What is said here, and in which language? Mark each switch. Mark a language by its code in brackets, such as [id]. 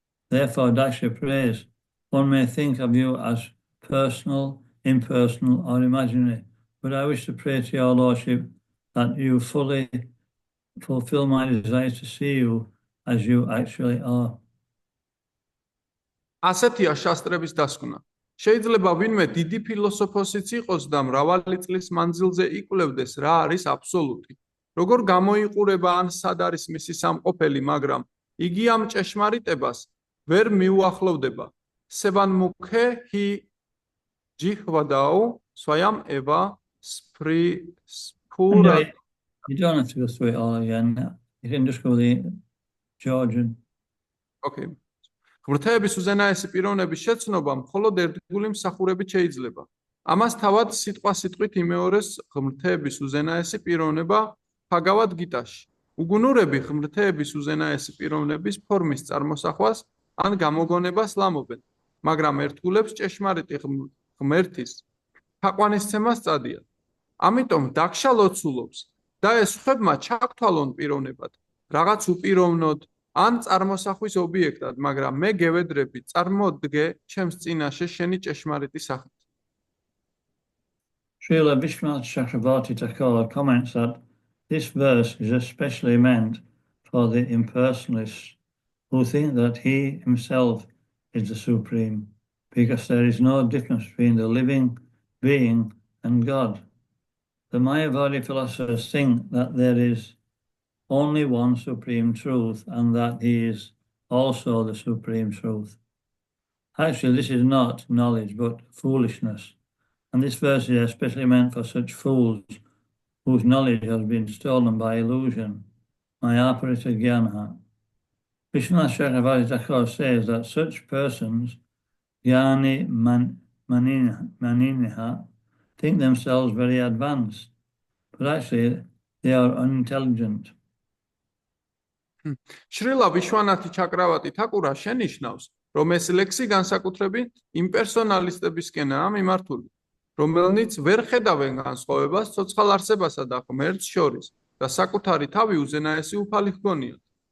[en] Therefore, Daksha prays, one may think of you as personal, impersonal, or imaginary, but I wish to pray to your Lordship that you fully fulfill my desire to see you as you actually are. [ka] ასეთია შასტრების დასკვნა. შეიძლება ვინმე დიდი ფილოსოფოსიც იყოს და მრავალი წლის მანძილზე იკვლევდეს რა არის აბსოლუტი. როგორ გამოიყურება ან სად არის მისი სამყოფელი, მაგრამ იგი ამ ჭეშმარიტებას ვერ მიუახლოვდება. სევანმუქე ჰი ჯიჰვადაო სვაям eva spura. [en] You don't have to go through it all again. You can just go the Georgian. Okay. [ka] ღმრთების უზენაესი პიროვნების შეცნობა მხოლოდ ერთგული მსახურებით შეიძლება. ამას თავად სიტყვასიტყვით იმეორეს ღმრთების უზენაესი პიროვნება ბჰაგავად გიტაში. უგუნურები ღმრთების უზენაესი პიროვნების ფორმის წარმოსახვას ან გამოგონებას ლამობენ, მაგრამ ერთგულებს ჭეშმარიტი ღმერთის თაყვანისცემას წადიან. ამიტომ დაქშა ლოცულობს და ეს ხებმა ჩაგთვალონ პიროვნებად, რაღაც უპიროვნოდ ან წარმოსახვის ობიექტად, მაგრამ მე გევედრები, წარმოდგე ჩემს წინაშე შენი ჭეშმარიტი სახით. [en] Srila Vishwanath Chakravarti Thakur comments that this verse is especially meant for the impersonalists who think that he himself is the Supreme, because there is no difference between the living being and God. The Mayavadi philosophers think that there is only one Supreme Truth and that he is also the Supreme Truth. Actually, this is not knowledge but foolishness, and this verse is especially meant for such fools whose knowledge has been stolen by illusion, [sa] Mayaparita Gyanaha. [en] Vishwanath Chakravarti Thakur says that such persons, [sa] Jnani Maniniha, [en] think themselves very advanced, but actually they are unintelligent. [ka] შრილა ვიშვანათი ჩაკრავატი თაკურა შენიშნავს, რომ ეს ლექსი განსაკუთრებით იმპერსონალისტებისკენაა მიმართული, რომელნიც ვერ ხედავენ განსხვავებას ცოცხალ არსებასა და ღმერთს შორის და საკუთარი თავი უზენაესი უფალი ჰგონიათ.